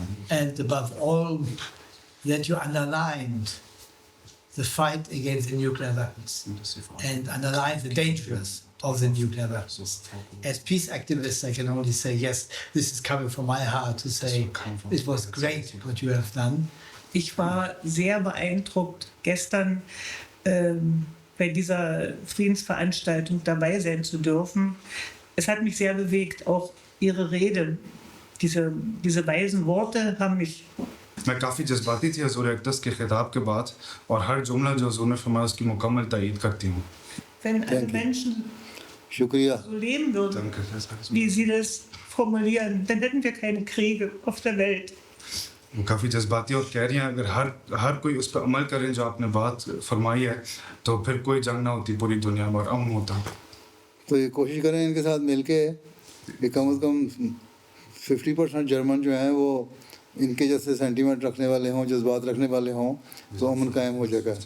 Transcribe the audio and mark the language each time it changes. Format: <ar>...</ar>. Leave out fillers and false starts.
<en>And above all, that you underlined the fight against the nuclear weapons and underlined the dangers of the nuclear weapons. As peace activists, I can only say, yes, this is coming from my heart to say it was great what you have done.</en> <de>Ich war sehr beeindruckt, gestern bei dieser Friedensveranstaltung dabei sein zu dürfen. Es hat mich sehr bewegt, auch Ihre Rede. Diese weisen Worte haben mich.</de> <ur>میں کافی جذباتی تھی حضور اقدس کے خطاب کے بعد اور ہر جملہ جو حضور نے فرمایا اس کی مکمل تائید کرتی ہوں.</ur> <de>Wenn alle Menschen</de> <ur>شکریہ.</ur> <de>so leben würden, wie Sie das formulieren, dann hätten wir keine Kriege auf der Welt.</de> <ur>کافی جذباتی اور کہہ رہی ہیں اگر ہر کوئی اس پہ عمل کرے جو آپ نے بات فرمائی ہے تو پھر کوئی جنگ نہ ہوتی پوری دنیا میں اور امن ہوتا. تو یہ کوشش کریں ان کے ساتھ مل کے کہ کم از کم 50% جرمن جو ہیں وہ ان کے جیسے سینٹیمنٹ رکھنے والے ہوں, جذبات رکھنے والے ہوں, تو امن قائم ہو جائے گا.</ur>